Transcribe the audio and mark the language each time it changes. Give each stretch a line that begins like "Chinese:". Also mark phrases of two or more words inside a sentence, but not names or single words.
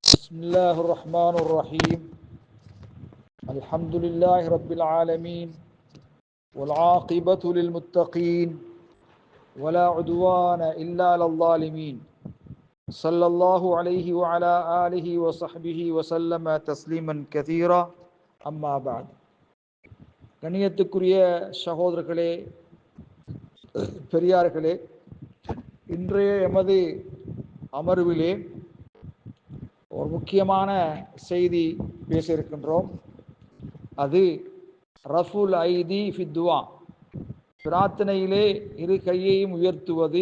Arabic: بسم الله الرحمن الرحيم الحمد لله رب العالمين والعاقبة للمتقين ولا عدوان إلا على الظالمين صلى الله عليه وعلى آله وصحبه وسلم تسليما كثيرا أما بعد
Tamil: கண்ணியத்துக்குரிய சகோதரர்களே பெரியார்களே, இன்றைய எமது அமர்விலே ஒரு முக்கியமான செய்தி பேச இருக்கின்றோம். அது
Arabic: رفع الأيدي في الدعاء,
Tamil: பிரார்த்தனையிலே இரு கையையும் உயர்த்துவது.